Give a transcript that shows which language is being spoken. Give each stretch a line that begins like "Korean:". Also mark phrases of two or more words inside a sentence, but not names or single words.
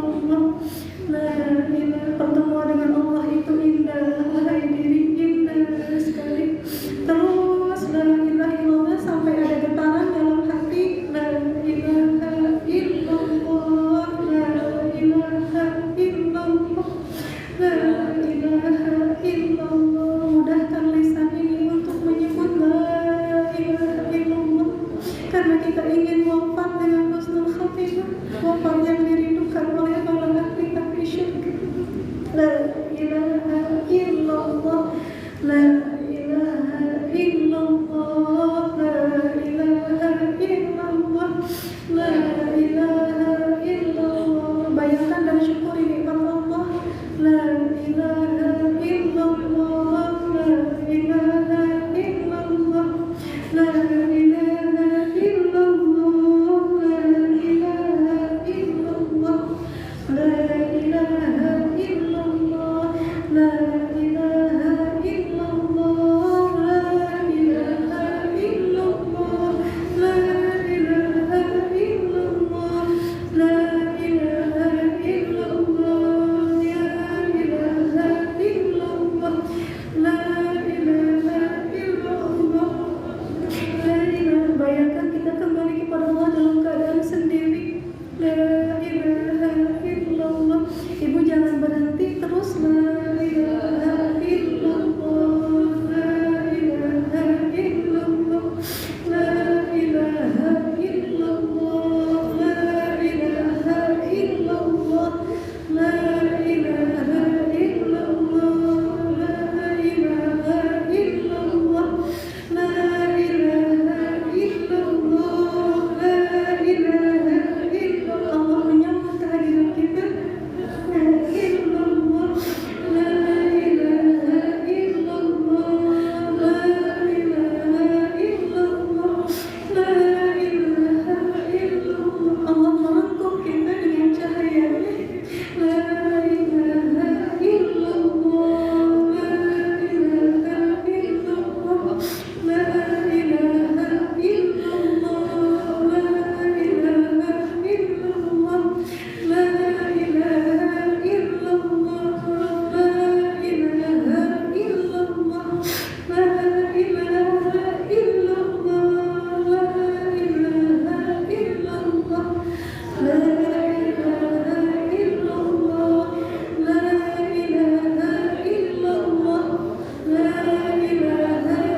Arabic: illallah. لا إله,
Indonesian: pertemuan dengan Allah itu indah, hai diri indah sekali. Terus
Arabic: لا إله إلا الله
Indonesian: sampai ada getaran dalam hati.
Arabic: لا إله إلا الله، لا إله إلا الله، لا إله إلا الله.
Indonesian: Mudahkan lisan ini untuk menyebut
Arabic: لا إله إلا الله,
Indonesian: karena kita ingin wafat dengan
Arabic: حسن الخاتمة,
Indonesian: wafat yang dirindukan oleh para ahli syurga.
Arabic: لا إله إلا الله، لا إله إلا الله، لا إله إلا الله، لا إله إلا الله.
Indonesian: Bayangkan dan syukuri nikmat Allah.
Arabic: لا إله إلا الله، لا إله إلا الله، لا إله إلا الله، لا إله إلا الله، لا إله إلا الله، لا إله إلا الله، لا إله إلا الله، لا إله إلا الله، لا إله إلا الله، يا إله إلا الله، لا إله إلا الله، لا إله.
Indonesian: Bayangkan kita kembali kepada Allah dalam keadaan sendiri.
Arabic: لا إله إلا الله.
Indonesian: Ibu jangan berhenti, terus
Arabic: لا إله إلا الله، لا إله إلا الله، لا إله إلا الله، لا إله إلا الله، لا إله إلا الله، لا إله إلا الله، لا إله إلا الله، لا إله إلا الله.
Indonesian: Allah menyambut kehadiran kita.
Arabic: لا إلا الله، لا إله إلا الله، لا إله إلا الله، لا إله إلا الله.
Indonesian: Allah merangkum kita dengan cahayanya.
Arabic: لا إله إلا الله، لا إله إلا الله، لا إله إلا الله، لا إله إلا الله، لا إله إلا الله، لا إله إلا الله، لا إله إلا الله، لا إله إلا الله، لا إله إلا الله، لا إله إلا الله، لا إله